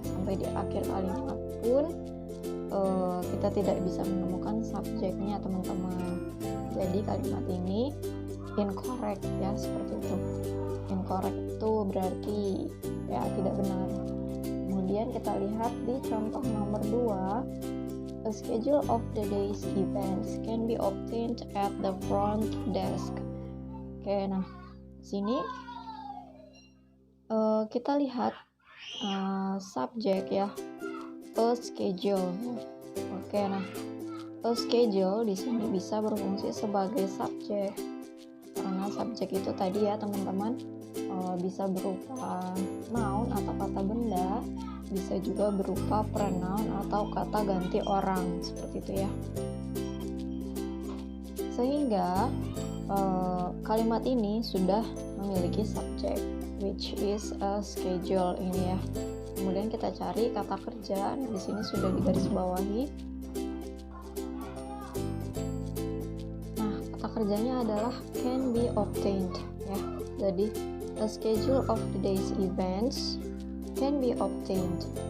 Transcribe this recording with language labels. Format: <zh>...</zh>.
<id>Sampai di akhir kalimat pun kita tidak bisa menemukan subjeknya teman-teman. Jadi kalimat ini incorrect ya, seperti itu. Incorrect itu berarti ya tidak benar. Kemudian kita lihat di contoh nomor 2.</id> <en>A schedule of the day's events can be obtained at the front desk.</en> <id>Oke, nah sini kita lihat subjek ya,</id> <en>a schedule.</en> <id>Oke, nah a schedule di sini bisa berfungsi sebagai subjek karena subjek itu tadi ya teman-teman bisa berupa noun atau kata benda, bisa juga berupa pronoun atau kata ganti orang, seperti itu ya. Sehingga kalimat ini sudah memiliki subjek</id> <en>which is a schedule</en> <id>ini ya. Kemudian kita cari kata kerja. Nah, di sini sudah digarisbawahi. Nah, kata kerjanya adalah</id> <en>can be obtained</en> <id>ya. Jadi</id> <en>a schedule of the day's events can be obtained.</en>